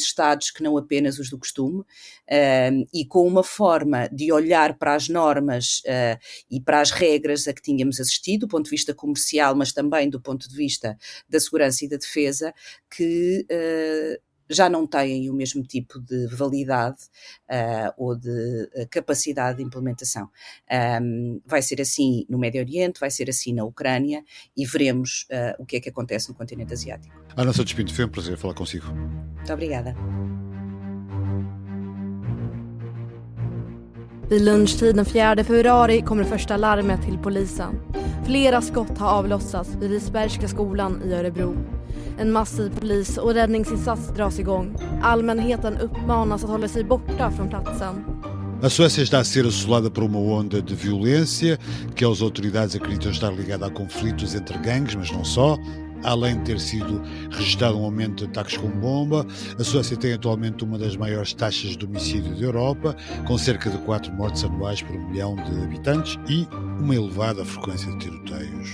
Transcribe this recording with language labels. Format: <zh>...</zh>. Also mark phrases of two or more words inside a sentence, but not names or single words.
<pt>Estados que não apenas os do costume, e com uma forma de olhar para as normas e para as regras a que tínhamos assistido, do ponto de vista comercial, mas também do ponto de vista da segurança e da defesa, que já não têm o mesmo tipo de validade ou de capacidade de implementação. Vai ser assim no Médio Oriente, vai ser assim na Ucrânia e veremos o que é que acontece no continente asiático. Ana Santos Pinto, foi um prazer falar consigo. Muito obrigada.</pt> <sv>Vid lunchtid den 4 februari kommer det första larmet till polisen. Flera skott har avlossats vid Risbergska skolan i Örebro. En massiv polis- och räddningsinsats dras igång. Allmänheten uppmanas att hålla sig borta från platsen.</sv> <pt>A Suécia está a ser assolada por uma onda de violência que as autoridades acreditam estar ligada a conflitos entre gangues, mas não só. Além de ter sido registrado um aumento de ataques com bomba, a Suécia tem atualmente uma das maiores taxas de homicídio da Europa, com cerca de 4 mortes anuais por 1 milhão de habitantes e uma elevada frequência de tiroteios.</pt>